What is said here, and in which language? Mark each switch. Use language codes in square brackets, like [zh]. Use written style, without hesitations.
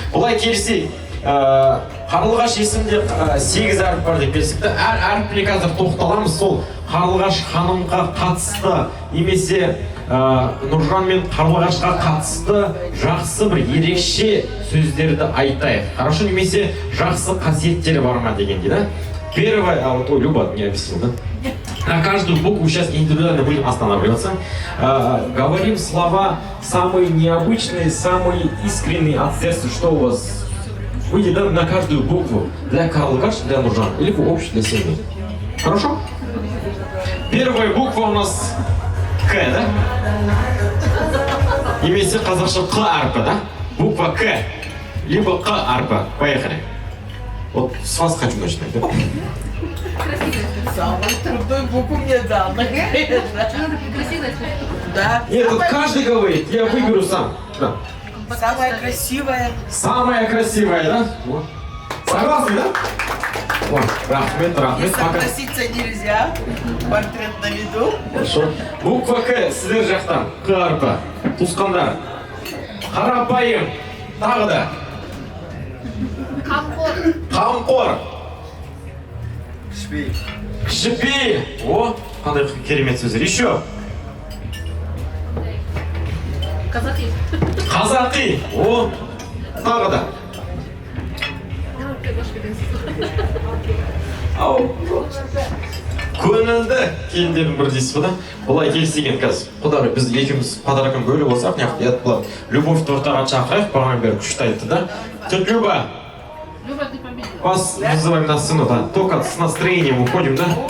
[kk] Бұлай келсек, Қарлығаш есімде 8 әріп бар деп келсек, әр әріпіне қазір тоқталамыз. Сол Қарлығаш ханымға қатысты, немесе Нұржан мен Қарлығашқа қатысты жақсы бір ерекше сөздерді айтайық. Хорошо, немесе жақсы қасиеттері бар ма деген дейді. [ru] Первое, Люба не объяснил, да? На каждую букву сейчас индивидуально будем останавливаться. Говорим слова самые необычные, самые искренние от сердца, что у вас выйдет, да, на каждую букву. Для Қарлығаш, для Нұржан, или общий для семьи. Хорошо? Первая буква у нас К, да? [kk] Немесе қазақша Қ әрпі, да? [ru] Буква К, либо [kk] Қ әрпі. [ru] Поехали. Вот с вас хочу начинать, да? Самую трудную букву мне дал. Да. Нет, тут каждый говорит, я выберу сам. Да. Самая красивая. Самая красивая, да? Вот. Согласны, да? Вот, рахмет, Не пока. согласиться нельзя. Портрет на виду. Хорошо. Буква К, [kk] сіздер жақтан. Қ әрпі. Туысқандар. Қарапайым. Тағы да. Қамқор. Кішіпей. О, қандай керемет сөздер. [ru] Еще. [kk] Қазақи. О, тағы да. Ау. Көңілді келіндердің бір дейсіз ба да? Бұлай келсеген қазір. Құдары біз екеуміз подаркын бөліп болсақ, неғып болады. Любовьті ортаға шақырайық, баған бері күшті айтты да. [ru] Тетя Люба, вас вызываем на сцену, да? Только с настроением уходим, да?